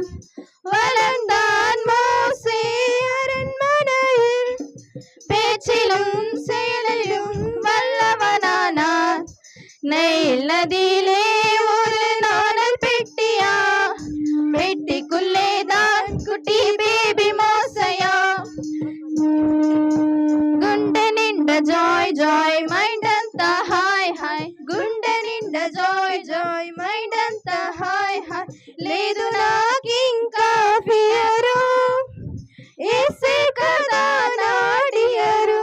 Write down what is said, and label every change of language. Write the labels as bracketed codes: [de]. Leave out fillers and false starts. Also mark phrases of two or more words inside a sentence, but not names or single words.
[ta] வளர்ந்தான் மோசே அரண்மனையில், பேச்சிலும் செயலிலும் வல்லவனானான். நைல் நதியிலே ஒரு நாணல் பெட்டியா, பெட்டிக்குள்ளே தான் குட்டி பேபி மோசையா. [te] గుండె నిండా [en] joy joy, [te] మైండ్ అంతా హాయ్ హాయ్. గుండె నిండా [en] joy joy, [te] మైండ్ అంతా హాయ్ హాయ్. లేదు నాకింకా ఫియరు, ఏసే కదా నాడియరు.